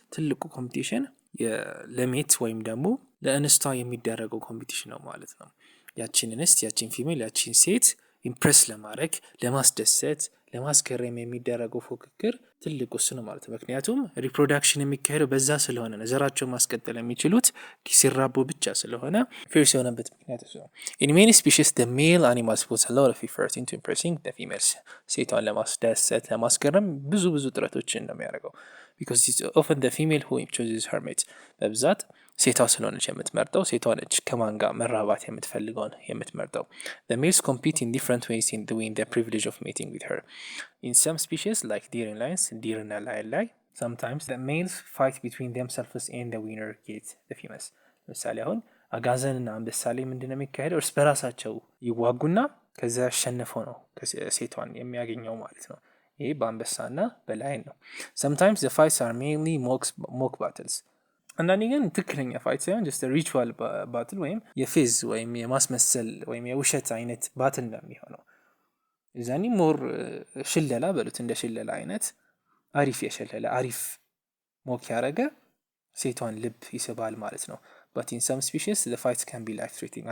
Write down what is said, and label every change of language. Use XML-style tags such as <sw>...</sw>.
<am>ትልቁ ኮምፒቲሽን ለሜት ወይም ደግሞ ለእንስቷ የሚደረገው ኮምፒቲሽን ነው ማለት ነው። ያቺን እንስት፣ ያቺን ፊሜል፣ ያቺን ሴት ኢምፕሬስ ለማድረግ ለማስደሰት፣ ለማስገረም የሚደረገው ፉክክር ትልቁ እሱ ነው ማለት ነው። ምክንያቱም ሪፕሮዳክሽን የሚካሄደው በዛ ስለሆነ ነው። ዘራቸውን ማስቀጠል የሚችሉት ሲራቡ ብቻ ስለሆነ ፌርስ የሆነበት ምክንያት እሱ ነው።</am> <en>In many species the male animals puts a lot of effort into impressing the females.</en> <am>ሴቷን ለማስደሰት ለማስገረም ብዙ ጥረቶችን ነው የሚያደርገው።</am> <en>because it's often the female who chooses her mate.</en> <am>በብዛት ሴቷ ስለሆነች የምትመርጠው፣ ሴቷ ነች ከማን ጋር መራባት የምትፈልገውን የምትመርጠው።</am> <en>The males compete in different ways in doing the privilege of mating with her. In some species like deer and lions, deer and lion, sometimes the males fight between themselves and the winner gets the females.</en> <am>ምሳሌ አሁን አጋዘን እና አንበሳ ላይ ምንድነው የሚካሄደው? እርስ በራሳቸው ይዋጉና ከዛ ያሸነፈው ነው ሴቷን የሚያገኘው ማለት ነው። ይሄ በአንበሳና በላይን ነው።</am> <en>sometimes the fights are mainly mock battles.</en> <am>አንዳንዴ ግን ትክክለኛ ፋይት ሳይሆን</am> <en>just a ritual battle</en> <am>ወይም የፌዝ ወይም የማስመሰል ወይም የውሸት አይነት ባትል ነው የሚሆነው። እዛኒ ሞር ሽለላ በሉት፣ እንደ ሽለላ አይነት አሪፍ የሸለለ አሪፍ ሞክ ያደረገ ሴቷን ልብ ይስባል ማለት ነው።</am> <en>but in some species the fights can be life threatening.</en>